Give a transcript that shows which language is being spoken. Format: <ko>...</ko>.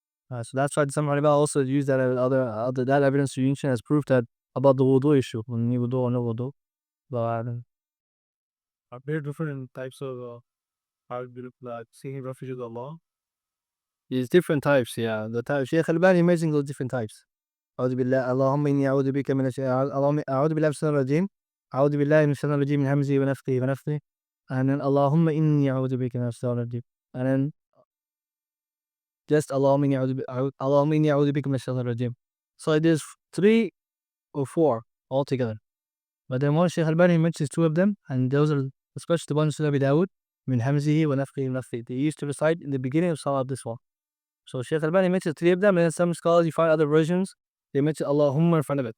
<en>So that's why some ulama also use that that evidence to mention as proof that about the wudu issue, when you wudu or no wudu. Are there different types of how do like seeking refuge with Allah? There's different types, yeah. The type Shaykh Al-Bani mentioning those different types.</en> <ar>أعوذ بالله اللهم إني أعوذ بك من اللهم أعوذ بالله من الشيطان الرجيم أعوذ بالله من الشيطان الرجيم من همزه ونفخه ونفثه</ar> <en>and then</en> <ar>اللهم إني أعوذ بك من الشيطان الرجيم and then just اللهم إني أعوذ بك من الشيطان الرجيم.</ar> <en>So there's 3 or 4 altogether. But then one Shaykh Al-Bani mentions 2 of them, and those are especially the ones in Abi Dawud</en> <ar>من همزه ونفخه ونفثه.</ar> <en>They used to recite in the beginning of Salah this one. So Shaykh Al-Bani mentions 3 of them, and then some scholars you find other versions they mention Allahumma in front of it.</en>